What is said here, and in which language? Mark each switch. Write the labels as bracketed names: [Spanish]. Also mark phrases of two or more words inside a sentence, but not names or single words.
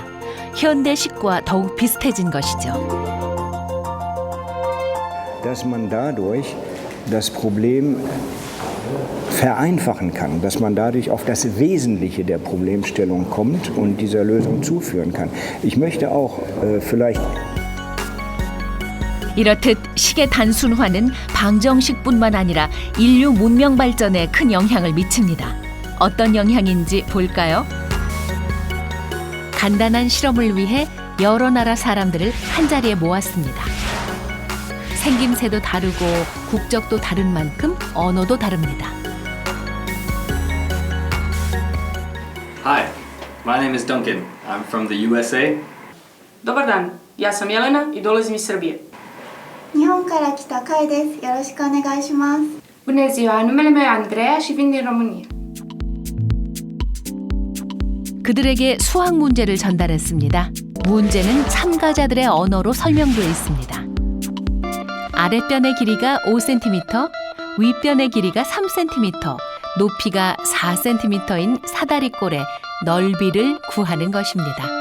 [Korean] 현대 식과 더욱 비슷해진 것이죠. [German] Dass man dadurch das Problem vereinfachen kann, dass man dadurch auf das Wesentliche der Problemstellung kommt und dieser Lösung zuführen kann. Ich möchte auch vielleicht [Korean] 이렇듯 식의 단순화는 방정식뿐만 아니라 인류 문명 발전에 큰 영향을 미칩니다. 어떤 영향인지 볼까요? 간단한 실험을 위해 여러 나라 사람들을 한자리에 모았습니다. 생김새도 다르고 국적도 다른 만큼 언어도 다릅니다. [English] Hi, my name is Duncan. I'm from the USA. [Serbian] Dobar dan, ja sam Jelena i dolazim iz Srbije. [Japanese] 日本から来たカイです。よろしくお願いします。 [Romanian] Bună ziua, numele meu e Andreea și vin din România. [Korean] 그들에게 수학 문제를 전달했습니다. 문제는 참가자들의 언어로 설명되어 있습니다. 아랫변의 길이가 5cm, 윗변의 길이가 3cm, 높이가 4cm인 사다리꼴의 넓이를 구하는 것입니다.